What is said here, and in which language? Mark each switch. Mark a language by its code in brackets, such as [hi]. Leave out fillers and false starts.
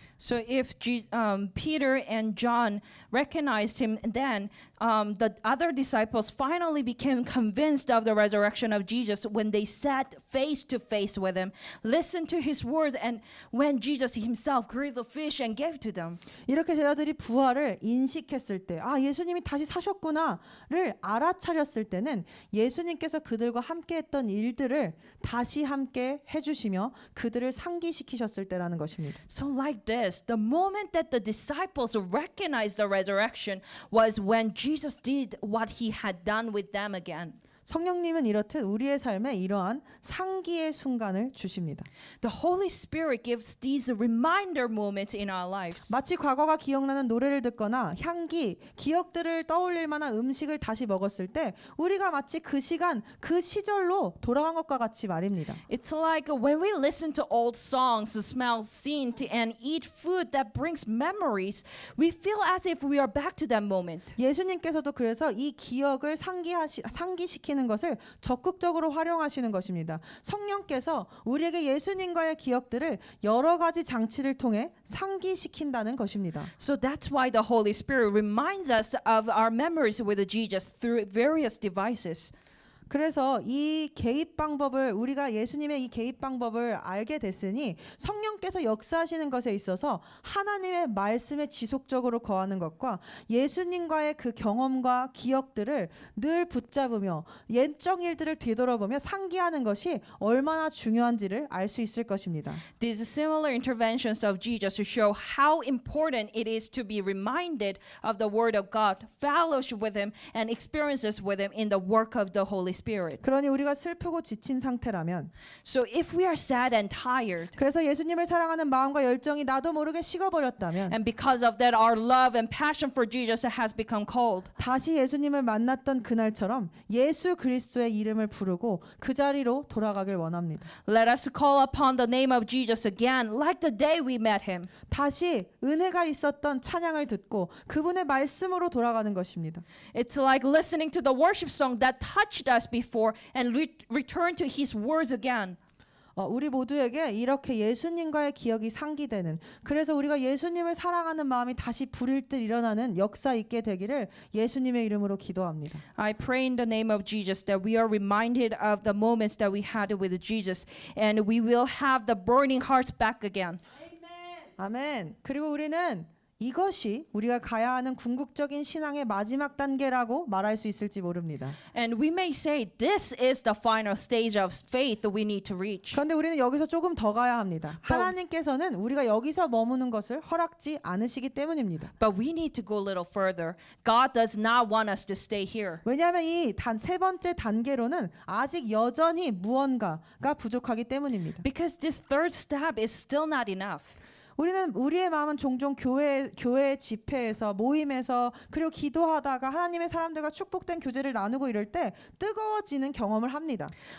[en] So if Peter and John recognized him, then the other disciples finally became convinced of the resurrection of Jesus when they sat face to face with him, listened to his words, and when Jesus himself grilled the fish and gave to them. [ko] 이렇게 제자들이 부활을 인식했을 때, 아 예수님이 다시 사셨구나를 알아차렸을 때는 예수님께서 그들과 함께했던 일들을 다시 함께 해주시며 그들을 상기시키셨을 때라는 것입니다. [en] So like this, the moment that the disciples recognized the resurrection was when Jesus did what he had done with them again. [ko] 성령님은 이렇듯 우리의 삶에 이러한 상기의 순간을 주십니다. [en] The Holy Spirit gives these reminder moments in our lives. [ko] 마치 과거가 기억나는 노래를 듣거나 향기, 기억들을 떠올릴 만한 음식을 다시 먹었을 때 우리가 마치 그 시간, 그 시절로 돌아간 것과 같이 말입니다. [en] It's like when we listen to old songs, smell scent, and eat food that brings memories, we feel as if we are back to that moment. [ko] 예수님께서도 그래서 이 기억을 상기시키는 역사하시는 것을 적극적으로 활용하시는 것입니다. 성령께서 우리에게 예수님과의 기억들을 여러 가지 장치를 통해 상기시킨다는 것입니다. [en] So that's why the Holy Spirit reminds us of our memories with Jesus through various devices. [ko] 그래서 이 개입 방법을 우리가 예수님의 이 개입 방법을 알게 됐으니 성령께서 역사하시는 것에 있어서 하나님의 말씀에 지속적으로 거하는 것과 예수님과의 그 경험과 기억들을 늘 붙잡으며 옛적 일들을 되돌아보며 상기하는 것이 얼마나 중요한지를 알 수 있을 것입니다. [en] These similar interventions of Jesus to show how important it is to be reminded of the Word of God, fellowship with Him, and experiences with Him in the work of the Holy Spirit. [ko] 그러니 우리가 슬프고 지친 상태라면 [en] So if we are sad and tired, [ko] 그래서 예수님을 사랑하는 마음과 열정이 나도 모르게 식어버렸다면 [en] and because of that our love and passion for Jesus has become cold, [ko] 다시 예수님을 만났던 그날처럼 예수 그리스도의 이름을 부르고 그 자리로 돌아가길 원합니다. [en] let us call upon the name of Jesus again, like the day we met Him. [ko] 다시 은혜가 있었던 찬양을 듣고 그분의 말씀으로 돌아가는 것입니다. [en] It's like listening to the worship song that touched us before and return to His words again. [ko] 우리 모두에게 이렇게 예수님과의 기억이 상기되는, 그래서 우리가 예수님을 사랑하는 마음이 다시 불일 듯 일어나는 역사 있게 되기를 예수님의 이름으로 기도합니다. [en] I pray in the name of Jesus that we are reminded of the moments that we had with Jesus, and we will have the burning hearts back again. [ko] 아멘. 그리고 우리는 이것이 우리가 가야 하는 궁극적인 신앙의 마지막 단계라고 말할 수 있을지 모릅니다. [en] And we may say this is the final stage of faith we need to reach. [ko] 그런데 우리는 여기서 조금 더 가야 합니다. 하나님께서는 우리가 여기서 머무는 것을 허락지 않으시기 때문입니다. [en] But we need to go a little further. God does not want us to stay here. [ko] 왜냐하면 이 세 번째 단계로는 아직 여전히 무언가가 부족하기 때문입니다. [en] Because this third step is still not enough. [ko] 우리의 마음은 종종 교회 집회에서 모임에서 그리고 기도하다가 하나님의 사람들과 축복된 교제를 나누고 이럴 때 뜨거워지는 경험을 합니다.